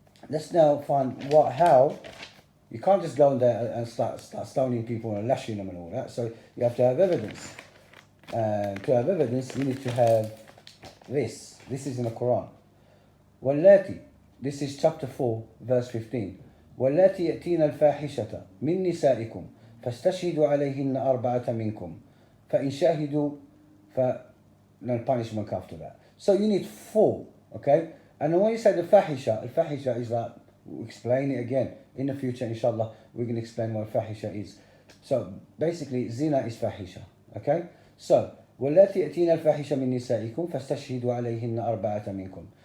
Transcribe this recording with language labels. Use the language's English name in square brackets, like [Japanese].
[English] Let's now find how. You can't just go in there and start stoning people and lashing them and all that. So you have to have evidence. And to have evidence, you need to have this. This is in the Quran. وَاللَّاتِ, this is chapter 4, verse 15. [Arabic] وَاللَّاتِ يَأْتِينَ الْفَاحِشَةَ مِن نِّسَائِكُمْ فَاسْتَشْهِدُوا عَلَيْهِنَّ أَرْبَعَةً مِنْكُمْ فَإِنْ شَهِدُوا [English] no punishment after that. So you need 4, okay? And when you say the fahisha is like, we'll explain it again. In the future, inshallah, we're going to explain what fahisha is. So basically, zina is fahisha, okay? [Arabic] So, وَاللَّاتِ يَأْتِينَ الْفَاحِشَ مِن نِّسَائِكُمْ فَاسْتَشْهِدُوا عَلَيْهِنَّ أَرْبَعَةً مِنْكُمْ.